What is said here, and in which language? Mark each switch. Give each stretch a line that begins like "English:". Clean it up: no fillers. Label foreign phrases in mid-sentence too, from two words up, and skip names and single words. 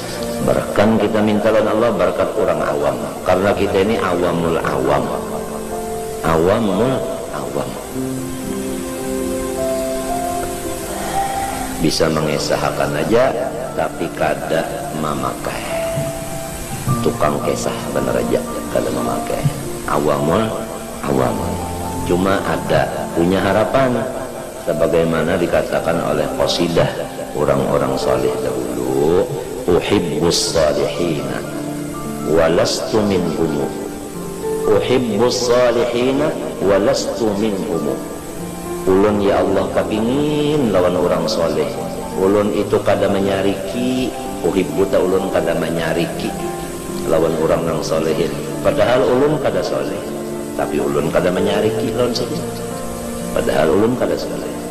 Banjar: Bahkan kita minta lawan Allah berkat orang awam, karena kita ini
Arabic: عوام العوام، عوام العوام,
Banjar: bisa mengesahkan aja tapi kada memakai, tukang kesah bener aja kada memakai,
Arabic: عوام العوام.
Indonesian: Cuma ada punya harapan sebagaimana dikatakan oleh qasidah orang-orang saleh dahulu,
Arabic: أحب الصالحين ولست منهم, أحب الصالحين ولست منهم.
Banjar: Ulun ya Allah kepingin lawan orang soleh, ulun itu kada menyariki, uhibbu ta ulun kada menyariki lawan orang nang solehin, padahal ulun kada soleh, tapi ulun kada menyariki lawan soleh, padahal ulun kada soleh.